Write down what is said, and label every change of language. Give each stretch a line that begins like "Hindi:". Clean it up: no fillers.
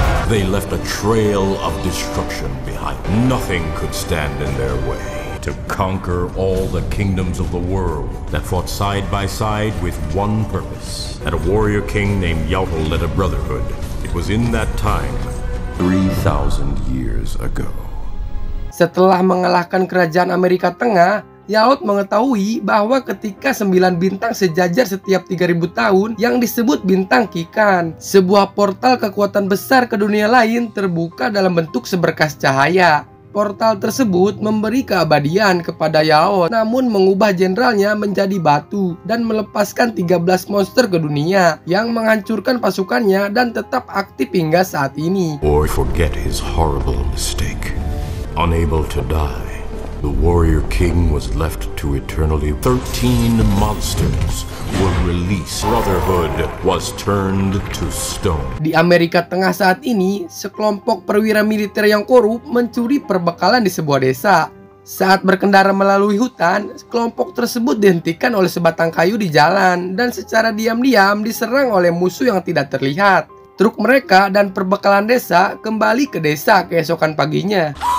English: They left a trail of destruction behind. Nothing could stand in their way. To conquer all the kingdoms of the world that fought side by side with one purpose. And a warrior king named Yaolt led a brotherhood. It was in that time, 3,000 years ago.
Indonesian: Setelah mengalahkan kerajaan Amerika Tengah, Yaolt mengetahui bahwa ketika 9 bintang sejajar setiap 3000 tahun yang disebut bintang Kikan, sebuah portal kekuatan besar ke dunia lain terbuka dalam bentuk seberkas cahaya. Portal tersebut memberi keabadian kepada Yaolt, namun mengubah jenderalnya menjadi batu dan melepaskan 13 monster ke dunia yang menghancurkan pasukannya dan tetap aktif hingga saat ini.
English: Or forget his horrible mistake. Unable to die, the warrior king was left to eternally. 13 monsters were released. Brotherhood was turned to stone.
Indonesian: Di Amerika Tengah saat ini, sekelompok perwira militer yang korup mencuri perbekalan di sebuah desa. Saat berkendara melalui hutan, kelompok tersebut dihentikan oleh sebatang kayu di jalan dan secara diam-diam diserang oleh musuh yang tidak terlihat. Truk mereka dan perbekalan desa kembali ke desa keesokan paginya.